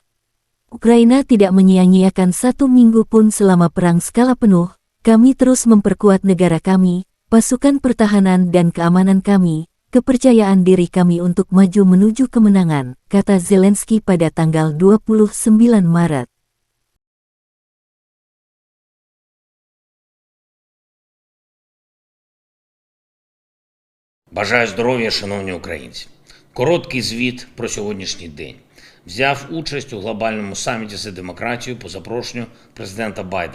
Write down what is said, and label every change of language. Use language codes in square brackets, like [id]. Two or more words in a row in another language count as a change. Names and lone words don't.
[id] Ukraina tidak menyia-nyiakan 1 minggu pun selama perang skala penuh. Kami terus memperkuat negara kami, pasukan pertahanan dan keamanan kami, kepercayaan diri kami untuk maju menuju kemenangan, kata Zelensky pada tanggal 29 Maret. [uk] Бажаю здоров'я, шановні українці. Короткий звіт про сьогоднішній день. Взяв участь у глобальному саміті за демократію по запрошенню президента Байдена.